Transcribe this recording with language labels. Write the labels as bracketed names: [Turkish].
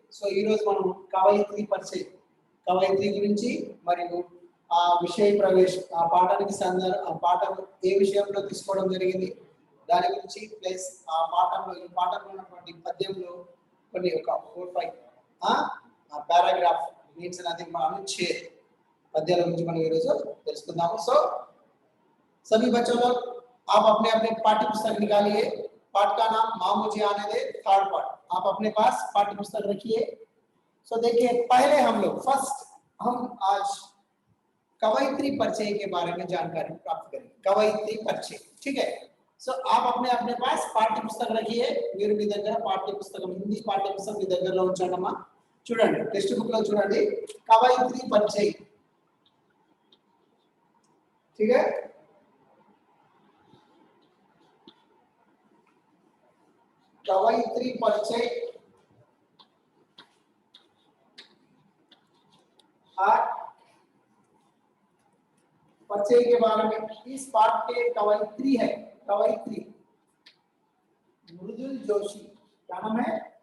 [Telugu] So ఈ రోజు మనం కవయిత్రి పరిచయం, కవయిత్రి గురించి మరియు ఆ విషయ ప్రవేశ ఆ పాఠానికి ఆ పాఠం ఏ విషయంలో తీసుకోవడం జరిగింది దాని గురించి ప్లస్ ఈ పాఠంలో ఉన్నటువంటి పద్యంలో కొన్ని ఒక 4-5 पैराग्राफ మీన్స్ నథింగ్ అనుచ్ఛేద पद्याల గురించి మనం ఈ రోజు తెలుసుకుందాము। [Hindi] सो सभी बच्चों लोग आप अपने अपने पाठ्य पुस्तक निकालिए। पाठ का नाम माँ मुझे आने दे, थर्ड पार्ट। आप अपने पास पाठ्य पुस्तक रखिए। सो देखिए, पहले हम आज कवयित्री परिचय के बारे में जानकारी प्राप्त करेंगे। कवयित्री परिचय, ठीक है। सो आप अपने पास पाठ्य पुस्तक रखिए। [Telugu] మీరు మీ దగ్గర పాఠ్య పుస్తకం హిందీ పాఠ్య పుస్తకం మీ దగ్గరలో ఉంచండమ్మా। చూడండి, టెక్స్ట్ బుక్ లో చూడండి [Hindi] कवयित्री परिचय, ठीक है। कवयित्री परिचय परिचय के बारे में इस पाठ के कवयित्री है, कवयित्री मृदुल जोशी। क्या नाम है?